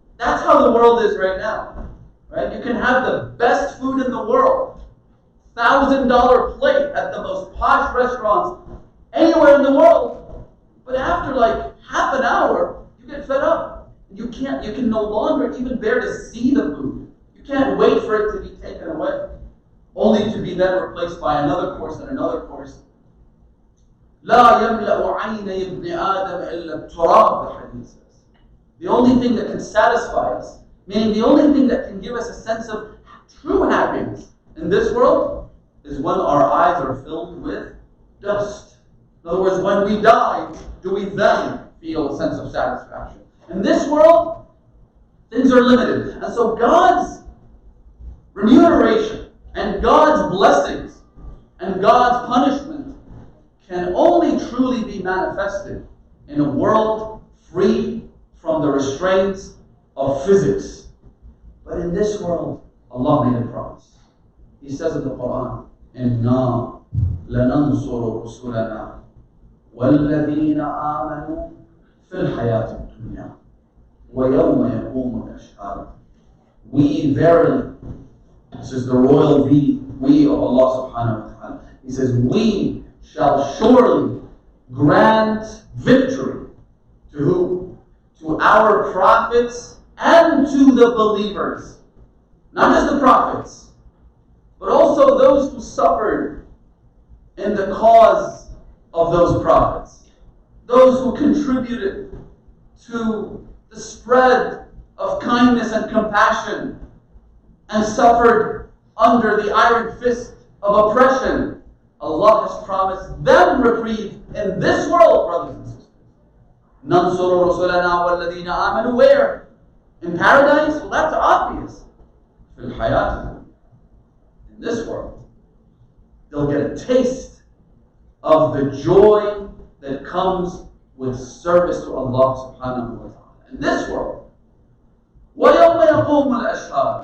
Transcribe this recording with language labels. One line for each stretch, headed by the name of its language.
English: That's how the world is right now. Right? You can have the best food in the world, $1,000 plate at the most posh restaurants anywhere in the world. But after like half an hour, you get fed up. You can no longer even bear to see the food. You can't wait for it to be taken away, only to be then replaced by another course and another course.
Arabic: لا يملأ عيني ابن آدم إلا التراب,
English: the hadith says. The only thing that can satisfy us, meaning the only thing that can give us a sense of true happiness in this world, is when our eyes are filled with dust. In other words, when we die, do we then feel a sense of satisfaction? In this world, things are limited. And so God's remuneration and God's blessings and God's punishment can only truly be manifested in a world free from the restraints of physics. But in this world, Allah made a promise. He says in the Quran,
Arabic: إِنَّا لَنَنْصُرُ رُسُلَنَا وَالَّذِينَ آمَنُوا فِي الْحَيَاةِ الدُّنْيَا وَيَوْمَ يَقُومُ الْأَشْهَادُ.
English: We verily, this is the royal we of Allah subhanahu wa ta'ala. He says, we shall surely grant victory to who? To our prophets and to the believers. Not just the prophets, but also those who suffered in the cause of those prophets. Those who contributed to the spread of kindness and compassion and suffered under the iron fist of oppression. Allah has promised them reprieve in this world, brothers and sisters.
Arabic: نَنْصُرُ رُسُلَنَا وَالَّذِينَ آمَنُوا
English: where? In paradise? Well, that's obvious.
Arabic: فِي الْحَيَاةِ,
English: in this world, they'll get a taste of the joy that comes with service to Allah subhanahu wa ta'ala. In this world.
Arabic: وَيَوْمَ يَقُومُ الْأَشْهَادُ.